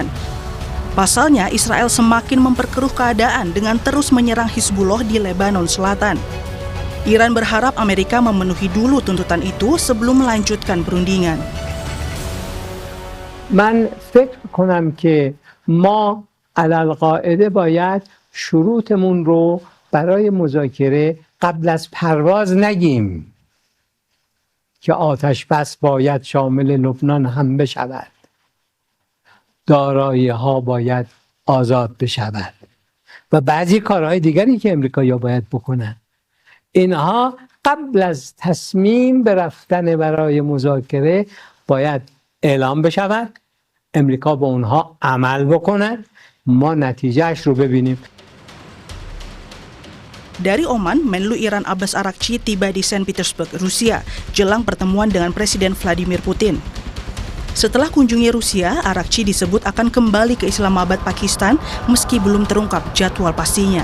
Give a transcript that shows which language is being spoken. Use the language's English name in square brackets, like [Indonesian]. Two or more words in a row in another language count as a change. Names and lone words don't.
[Indonesian] Pasalnya, Israel semakin memperkeruh keadaan dengan terus menyerang Hizbullah di Lebanon Selatan. Iran berharap Amerika memenuhi dulu tuntutan itu sebelum melanjutkan perundingan. [Persian] من فکر کنم که ما علالقاعده باید شروطمون رو برای مذاکره قبل از پرواز نگیم که آتش بس باید شامل لبنان هم بشود، دارایی ها باید آزاد بشود و بعضی کارهای دیگری که امریکایی‌ها باید بکنن. اینها قبل از تصمیم به رفتن برای مذاکره باید اعلام بشود، امریکا به اونها عمل بکند، ما نتیجهش رو ببینیم. [Indonesian] Dari Oman, Menlu Iran Abbas Araghchi tiba di Saint Petersburg, Rusia, jelang pertemuan dengan Presiden Vladimir Putin. Setelah kunjungi Rusia, Araghchi disebut akan kembali ke Islamabad, Pakistan, meski belum terungkap jadwal pastinya.